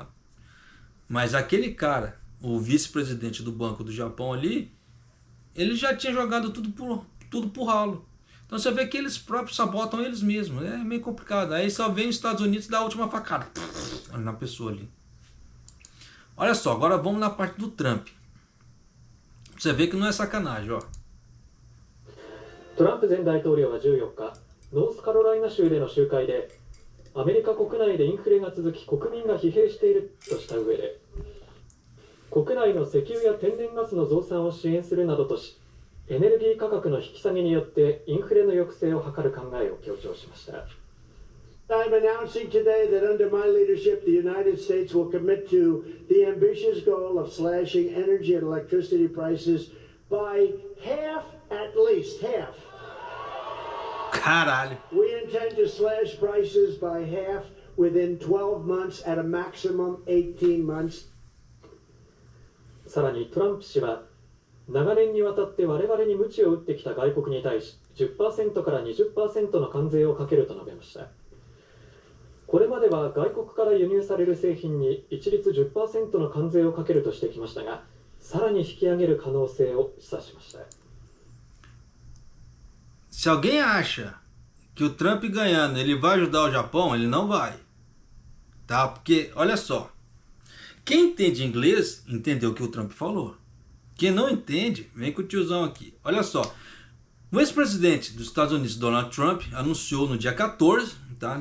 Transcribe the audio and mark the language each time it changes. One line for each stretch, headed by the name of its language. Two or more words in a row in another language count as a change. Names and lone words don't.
Portuguese: Mas aquele cara, o vice-presidente do Banco do Japão ali, ele já tinha jogado tudo por ralo. Então você vê que eles próprios sabotam eles mesmos. É meio complicado. Aí só vem os Estados Unidos dar a última facada na pessoa ali. Olha só, agora vamos na parte do Trump. Você vê que não é sacanagem, ó.
Japanese: トランプ前大統領は14日、ノースカロライナ州での集会で、アメリカ国内でインフレが続き国民が疲弊しているとした上で、国内の石油や天然ガスの増産を支援するなどとし、エネルギー価格の引き下げによってインフレの抑制を図る考えを強調しました。
English: I'm announcing today that under my leadership, the United States will commit to the ambitious goal of slashing energy and electricity prices by half, at least half.
Portuguese: Caralho.
English: We intend to slash prices by half within 12 months, at a maximum 18 months.
Japanese: さらにトランプ氏は、長年にわたって我々に鞭を打ってきた外国に対し 10% から 20% の関税をかけると述べました。これまでは外国から輸入される製品に一律 10% の関税をかけるとしてきましたが、さらに引き上げる可能性を示唆しました。
Portuguese: Se alguém acha que o Trump ganhando ele vai ajudar o Japão, ele não vai. Tá? Porque, olha só, quem entende inglês entendeu o que o Trump falou. Quem não entende, vem com o tiozão aqui. Olha só, o ex-presidente dos Estados Unidos, Donald Trump, anunciou no dia 14, tá?